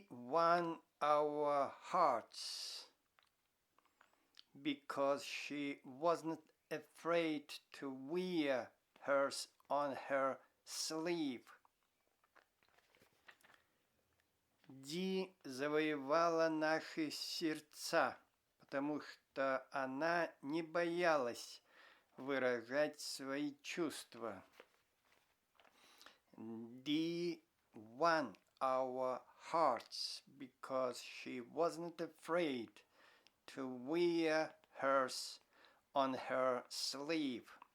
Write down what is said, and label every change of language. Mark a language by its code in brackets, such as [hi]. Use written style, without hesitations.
[en] Won our hearts because she wasn't afraid to wear hers on her sleeve. [ru] Ди завоевала наши сердца, потому что она не боялась выражать свои чувства. [en] Ди won our hearts because she wasn't afraid to wear hers on her sleeve.